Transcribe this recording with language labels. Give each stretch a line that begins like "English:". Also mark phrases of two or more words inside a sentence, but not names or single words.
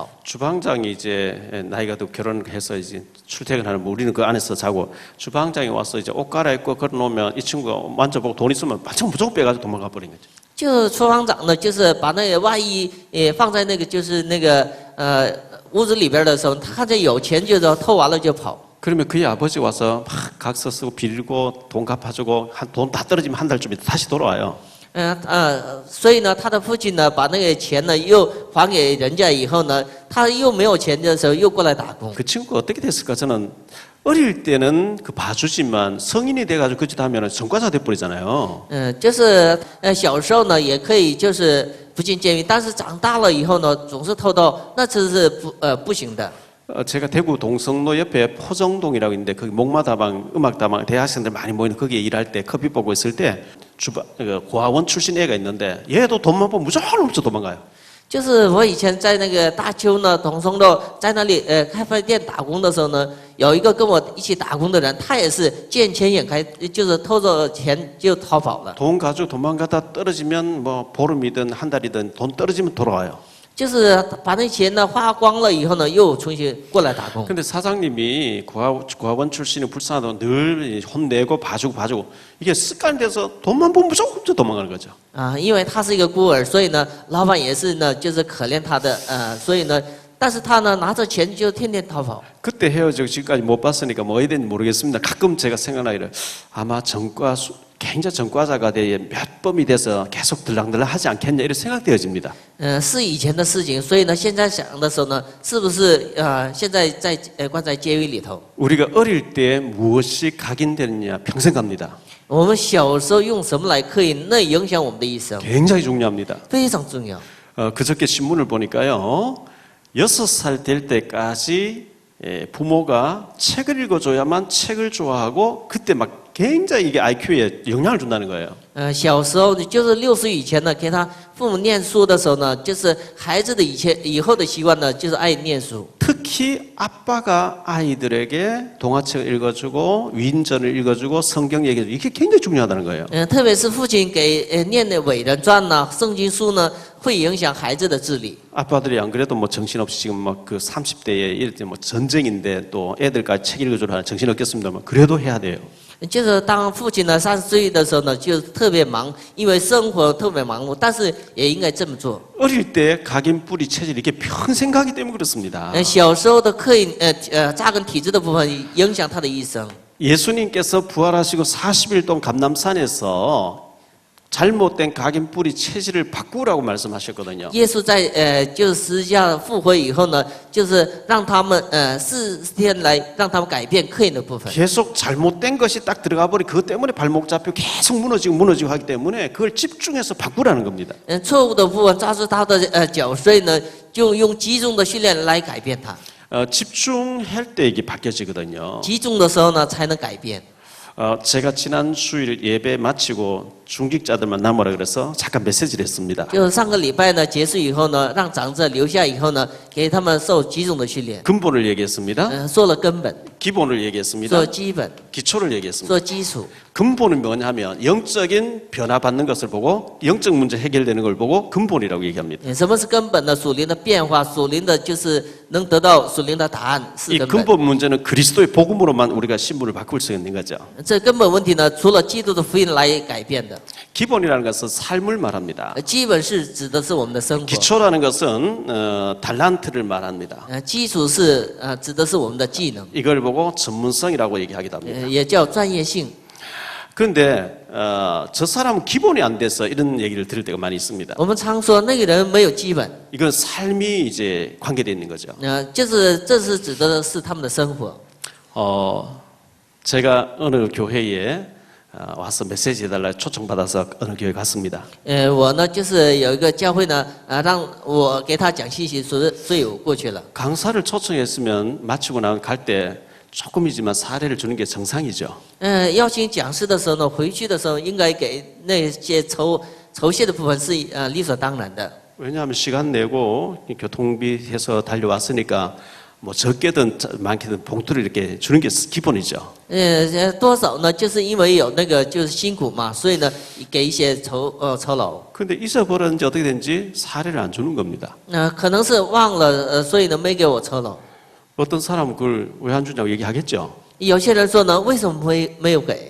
Korean: 주방장이 이제 나이가 또 결혼해서 이제 출퇴근하는 우리는 그 안에서 자고 주방장이 와서 이제 옷 갈아입고 걸어놓으면 이 친구가 만져보고 돈 있으면 반짝 무조건 빼가지고 도망가 버린 거죠.
Chinese: 就厨房长呢，就是把那个外衣放在那个就是那个屋子里边的时候，他看见有钱就偷完了就跑。
Korean: 그러면 그의 아버지 와서 막 각서 쓰고 빌고 돈 갚아주고 돈 다 떨어지면 한 달쯤에 다시 돌아와요.
Chinese: 所以呢，他的父亲呢，把那个钱呢又还给人家以后呢，他又没有钱的时候又过来打工。
Korean: 그 친구가 어떻게 됐을까? 저는 어릴 때는 그 봐주지만 성인이 돼가지고 그짓 하면은 전과자 돼버리잖아요.
Chinese: 就是小时候呢也可以就是不进监狱，但是长大了以后呢，总是偷盗，那这是不行的。
Korean: 제가 대구 동성로 옆에 포정동이라고 있는데 거기 목마다방 음악다방 대학생들 많이 모이는 거기에 일할 때 커피 보고 있을 때 고아원 출신 애가 있는데 얘도 돈만 보면 무조건 훔쳐 도망가요.
Chinese: 就是我以前在那个大邱呢，同松路在那里开饭店打工的时候呢，有一个跟我一起打工的人，他也是见钱眼开，就是偷着钱就逃跑了。
Korean: 돈 가지고 도망가다 떨어지면 뭐 보름이든 한 달이든 돈 떨어지면 돌아와요.
Chinese: 就是把那钱呢花光了以后呢，又重新过来打工。
Korean: 근데 사장님이 고아원 출신이 불쌍하다고 늘 혼내고 봐주고 이게 습관돼서 돈만 보면 무조건 훔쳐 도망가는 거죠.
Chinese: 因为他是一个孤儿，所以呢，老板也是呢，就是可怜他的，所以呢，但是他呢拿着钱就天天逃跑。
Korean: 그때 헤어지고 지금까지 못 봤으니까 뭐 어디 된지 모르겠습니다. 가끔 제가 생각나기를 아마 굉장히 전과자가 돼 몇 범이 돼서 계속 들락들락 하지 않겠냐 이런 생각되어집니다.
Chinese: 是以前的事情，所以呢，现在想的时候呢，是不是现在在关在监狱里头？
Korean: 우리가 어릴 때 무엇이 각인되느냐 평생 갑니다.
Chinese: 我们小时候用什么来刻印，那影响我们的一生，
Korean: 굉장히 중요합니다.
Chinese: 非常重要。
Korean: 그저께 신문을 보니까요. 6살 될 때까지 부모가 책을 읽어줘야만 책을 좋아하고 그때 막 굉장히 이게 IQ에 영향을 준다는 거예요.
Chinese: 小时候就是6岁以前呢，给他父母念书的时候呢，就是孩子的以后的习惯呢，就是爱念书。
Korean: 특히 아빠가 아이들에게 동화책을 읽어주고 위인전을 읽어주고 성경 얘기해주고 이게 굉장히 중요하다는 거예요.
Chinese: 特别是父亲给念的伟人传呐、圣经书呢，会影响孩子的智力。
Korean: 아빠들이 안 그래도 뭐 정신없이 지금 막 그 30대에 이럴 때 뭐 전쟁인데 또 애들까지 책 읽어주라 하는 정신 없겠습니다만 그래도 해야 돼요.
Chinese: 就是当父亲呢30岁的时候呢，就特别忙，因为生活特别忙碌，但是也应该这么做。
Korean: 어릴 때 각인 뿌리 체질 이게 평생 가기 때문에 그렇습니다.
Chinese: 小时候的刻印扎根体质的部分影响他的一生。
Korean: 예수님께서 부활하시고 40일 동안 감람산에서 잘못된 각인 뿌리 체질을 바꾸라고 말씀하셨거든요.
Chinese: 耶稣在就是十字架复活以后呢，就是让他们40天来让他们改变刻印的部分。
Korean: 계속 잘못된 것이 딱 들어가 버리 그것 때문에 발목 잡혀 계속 무너지고 하기 때문에 그걸 집중해서 바꾸라는 겁니다.
Chinese: 错误的部分抓住他的脚碎呢，就用集中的训练来改变它。
Korean: 집중할 때 이게 바뀌어지거든요.
Chinese: 集中的时候呢，才能改变。
Korean: 제가 지난 주일 예배 마치고 중직자들만 남으라 그래서 잠깐 메시지를 했습니다.
Chinese: 就上个礼拜呢结束以后呢，让长者留下以后呢，给他们受集中的训练。
Korean: 근본을 얘기했습니다.
Chinese: 说了根本，
Korean: 기본을 얘기했습니다.
Chinese: 说基本，
Korean: 기초를 얘기했습니다.
Chinese: 说基础。
Korean: 근본은 뭐냐면 영적인 변화받는 것을 보고 영적 문제 해결되는 걸 보고 근본이라고 얘기합니다.
Chinese: 什么是根本呢？属灵的变化，属灵的就是能得到属灵的答案，是 이 根本。
Korean: 근본 문제는 그리스도의 복음으로만 우리가 신분을 바꿀 수 있는 거죠.
Chinese: 这根本问题呢，除了基督的福音来改变的。
Korean: 기본이라는 것은 삶을 말합니다.
Chinese: 基本是指的是我们的生活。
Korean: 기초라는 것은 달란트를 말합니다.
Chinese: 基础是指的是我们的技能，
Korean: 이걸 보고 전문성이라고 얘기하기도 합니다.
Chinese: 也叫专业性。
Korean: 그런데 저 사람은 기본이 안 돼서 이런 얘기를 들을 때가 많이 있습니다.
Chinese: 我们常说那个人没有基本，
Korean: 이건 삶이 이제 관계되어 있는 거죠.
Chinese: 就是这是指的是他们的生活。
Korean: 제가 어느 교회에 와서 메시지 해달라 초청받아서 어느 교회 갔습니다.
Chinese: 我呢就是有一个教会呢，让我给他讲信息，所以我过去了。
Korean: 강사를 초청했으면 마치고 나면 갈 때 조금이지만 사례를 주는 게 정상이죠.
Chinese: 邀请讲师的时候呢，回去的时候应该给那些酬谢的部分是理所当然的。
Korean: 왜냐하면 시간 내고 교통비 해서 달려왔으니까 뭐 적게든 많게든 봉투를 이렇게 주는 게 기본이죠.
Chinese: 多少呢？就是因为有那个就是辛苦嘛，所以呢给一些酬劳。
Korean: 근데 잊어버렸는지 어떻게 된지 사례를 안 주는 겁니다.
Chinese: 可能是忘了，所以呢没给我酬劳。
Korean: 어떤 사람은 그걸 왜 안 주냐고 얘기하겠죠.
Chinese: 有些人说呢，为什么没有给？